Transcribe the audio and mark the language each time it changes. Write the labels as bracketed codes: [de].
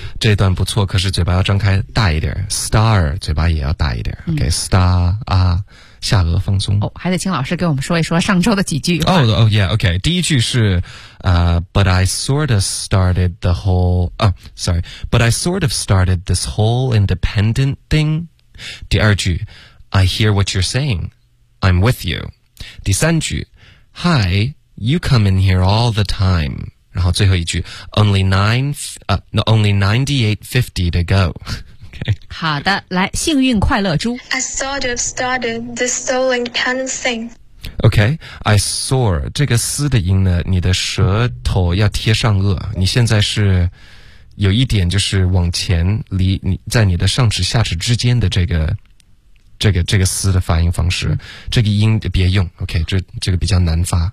[zh] 这段不错，可是嘴巴要张开大一点。 Star, 嘴巴也要大一点。Okay, star, 啊，下颚放松。哦，还得请老师给我们说一说上周的几句。 [en] Oh, yeah, okay. [zh] 第一句是 [en] but I sort of started the whole, but I sort of started this whole independent thing. [zh] 第二句 [en] I hear what you're saying. I'm with you. [zh] 第三句 [en] Hi, you come in here all the time. [zh] 然后最后一句 [en] only 98.50 to go. Okay. [zh] 好的，来，幸运快乐猪。 [en] I sort of started the soul independent thing. [zh] Okay, I sore 这个嘶的音呢，你的舌头要贴上颚，你现在是有一点就是往前离你在你的上齿下齿之间的这个这个斯的发音方式，这个音别用 ，OK， 这个比较难发。